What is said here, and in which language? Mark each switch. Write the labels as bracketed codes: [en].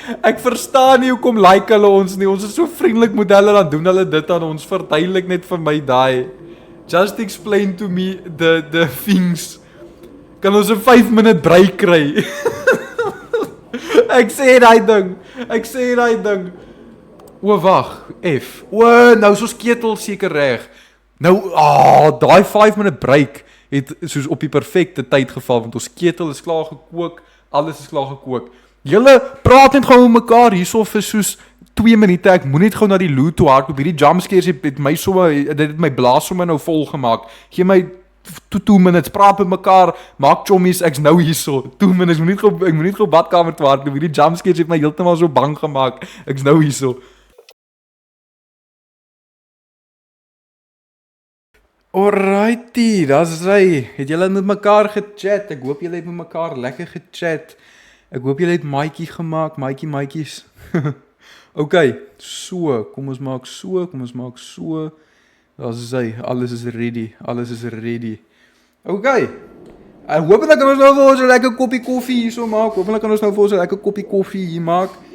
[af] Ek verstaan nie hoekom like hulle ons nie. Ons is so vriendelik met hulle, dan doen hulle dit aan ons. Verduidelik net vir my daai. [en] Just explain to me the things. [af] Kan ons 'n 5-minute break kry? Ek sê daai ding. O, wag, F. O, nou is ons ketel seker reg. Nou, daai 5-minute break het soos op die perfekte tyd geval, want ons ketel is klaar gekook, alles is klaar gekook. Julle praat net gou met mekaar hierso vir soos 2 minute, ek moet net gou na die loo toe hardloop. Hierdie jumpscares het my sommer, dit het my blaas sommer nou vol gemaak. Gee my 2 minutes, praat met mekaar, maak chommies, ek's nou hierso. 2 minutes, ek moet net gou badkamer toe hardloop. Hierdie jumpscares het my heeltemal so bang gemaak. Ek's nou hierso. Alrighty, dis hy. Het julle met mekaar gechat? Ek hoop julle het met mekaar lekker gechat. Ek hoop julle het maatjie gemaak, maatjies. Okay, so, kom ons maak so. Dis hy, alles is ready. Okay. Ek hoop dat ons nou vir ons 'n lekker koppie koffie hierso maak. Hoopelik kan ons nou vir ons 'n lekker koppie koffie hier maak.